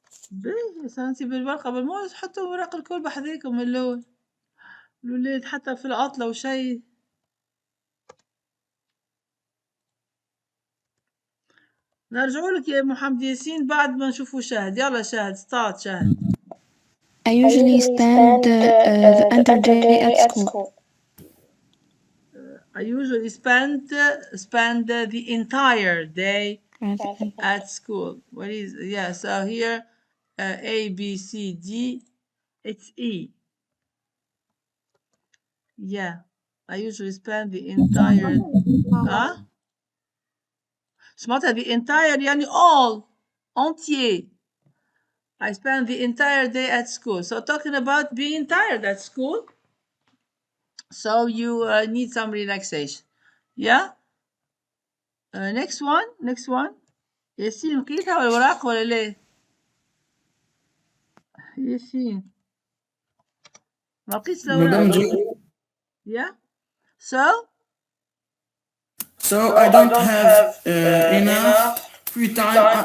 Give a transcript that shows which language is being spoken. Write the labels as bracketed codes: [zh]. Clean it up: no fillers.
[ar] باهي سنسيب الورقة بالموز، حطوا ورق الكل بحذاكم من الأول. الولاد حتى في العطلة وشي. نرجعوا لك يا محمد ياسين بعد ما نشوفوا شاهد. يلا شاهد start شاهد. [en] I usually spend the entire day at school. I usually spend the entire day at school. What is, yeah, so here A, B, C, D, it's E. Yeah, I usually spend the entire [ar] سمعتها [en] the entire يعني all entier. I spend the entire day at school. So talking about being tired at school, so you need some relaxation. Yeah. Next one. [ar] ياسين لقيتها ولا الوراق ولا ليه؟ ياسين ما لقيتش الأوراق. [en] Yeah. So I don't have enough free time.